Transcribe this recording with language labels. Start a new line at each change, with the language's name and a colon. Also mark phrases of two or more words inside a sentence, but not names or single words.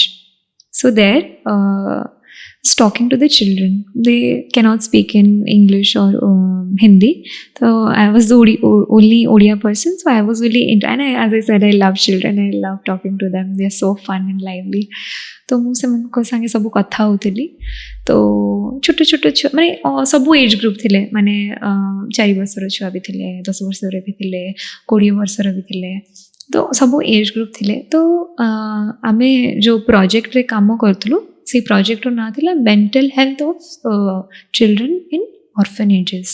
English: So there, was talking to the children. They cannot speak in English or Hindi. So I was the only Odia person. So I was really into, and as I said, I love children. I love talking to them. They are so fun and lively.
Odia: तो ମୁଁ ସେମାନଙ୍କ ସାଙ୍ଗେ ସବୁ କଥା ହେଉଥିଲି ତ ଛୋଟ ଛୋଟ ଛୁଆ ମାନେ ସବୁ
English: age group
Odia: ଥିଲେ ମାନେ 4 ବର୍ଷର ଛୁଆ ବି ଥିଲେ 10 ବର୍ଷର ବି ଥିଲେ 20 ବର୍ଷର ବି ଥିଲେ ତ ସବୁ
English: age group
Odia: ଥିଲେ ତ ଆମେ ଯେଉଁ ପ୍ରୋଜେକ୍ଟରେ କାମ କରୁଥିଲୁ ସେଇ ପ୍ରୋଜେକ୍ଟର ନାଁ ଥିଲା ମେଣ୍ଟାଲ ହେଲ୍ଥ ଅଫ୍ ଚିଲଡ୍ରେନ୍ ଇନ୍ ଅର୍ଫନେଜେସ୍